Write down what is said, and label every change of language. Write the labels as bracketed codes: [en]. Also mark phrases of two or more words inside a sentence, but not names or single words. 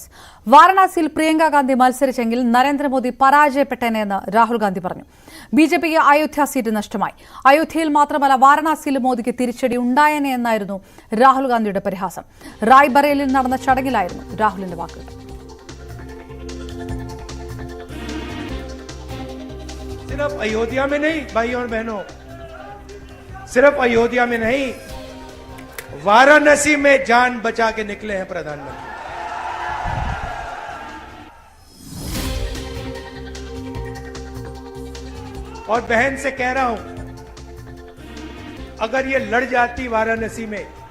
[ml] വാരണാസിയിൽ പ്രിയങ്ക ഗാന്ധി മത്സരിച്ചെങ്കിൽ നരേന്ദ്രമോദി പരാജയപ്പെട്ടേനെന്ന് രാഹുൽ ഗാന്ധി പറഞ്ഞു. BJPക്ക് അയോധ്യ സീറ്റ് നഷ്ടമായി. അയോധ്യയിൽ മാത്രമല്ല വാരണാസിയിലും മോദിക്ക് തിരിച്ചടി ഉണ്ടായേനെ എന്നായിരുന്നു രാഹുൽ ഗാന്ധിയുടെ പരിഹാസം. റായ്ബറേലിയിൽ നടന്ന ചടങ്ങിലായിരുന്നു രാഹുലിന്റെ വാക്കുകൾ. [hi] सिर्फ अयोध्या में नहीं भाई और बहनों, सिर्फ अयोध्या में नहीं, वाराणसी में जान बचा के निकले हैं प्रधानमंत्री। और बहन से कह रहा हूं, अगर ये लड़ जाती वाराणसी में,